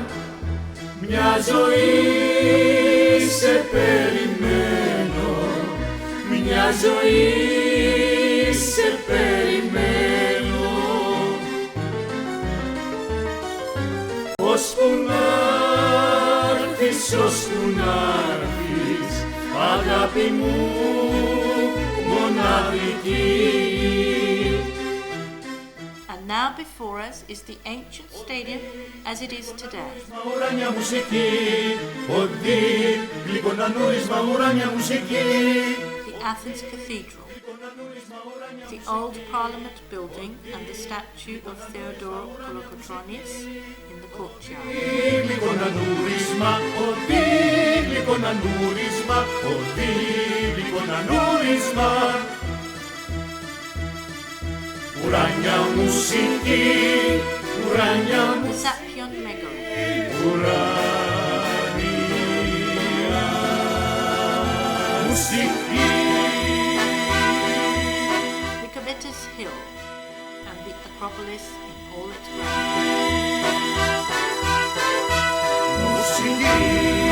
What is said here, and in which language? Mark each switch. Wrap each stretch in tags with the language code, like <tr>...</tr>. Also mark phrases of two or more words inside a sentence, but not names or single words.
<el>Μια ζωή σε περιμένω, μια ζωή σε περιμένω. Ώσπου να'ρθεις, ώσπου να'ρθεις, αγάπη μου μοναδική.</el> <en>And now before us is the ancient stadium as it is today.</en> <el>Ουράνια μουσική, ότι γλυκονανούρισμα ουράνια μουσική.</el> <en>The Athens Cathedral, the old Parliament building and the statue of Theodore Kolokotronis in the courtyard.</en> <el>Γλυκονανούρισμα, ότι γλυκονανούρισμα, ότι γλυκονανούρισμα. Ουράνια μουσική, ουράνια</el> <en>The</en> <el>μουσική.</el> <en>Sapion Megara,</en> <el>Ουράνια μουσική.</el> <en>Nicomedes Hill, and the Acropolis in all its grandeur.</en> <el>Μουσική.</el>